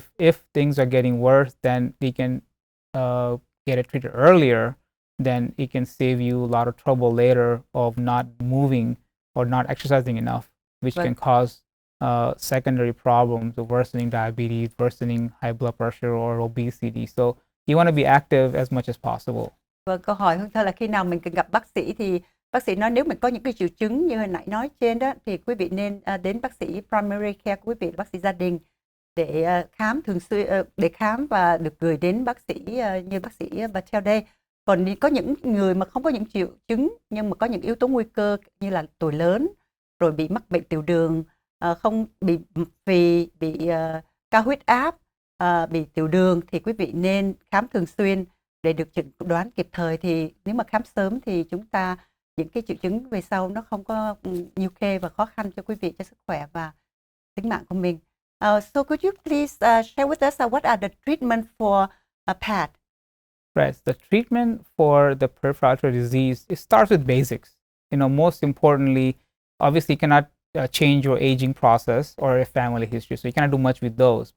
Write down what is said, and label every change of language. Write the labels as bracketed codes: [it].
[en] If things are getting worse, then they can get it treated earlier, then it can save you a lot of trouble later of not moving or not exercising enough, which can cause secondary problems of worsening diabetes, worsening high blood pressure or obesity. So you want to be active as much as possible. [vi] Vâng, câu hỏi Hương Thơ là khi nào mình cần gặp bác sĩ thì bác sĩ nói nếu mình có những cái triệu chứng như hồi nãy nói trên đó thì quý vị nên đến bác sĩ primary care của quý vị, bác sĩ gia đình để khám thường xuyên, để khám và được gửi đến bác sĩ như bác sĩ Patel đây. Còn có những người mà không có những triệu chứng nhưng mà có những yếu tố nguy cơ như là tuổi lớn, rồi bị mắc bệnh tiểu đường, không bị phì, bị cao huyết áp, bị tiểu đường thì quý vị nên khám thường xuyên để được chẩn đoán kịp thời. Thì nếu mà khám sớm thì chúng ta những cái triệu chứng về sau nó không có nhiều khê và khó khăn cho quý vị, cho sức khỏe và tính mạng của mình. [en] So could you please share with us what are the treatment for PAD? Right. The treatment for the peripheral arterial disease, it starts with basics. Most importantly, obviously you cannot change your aging process or a family history, so you cannot do much with those.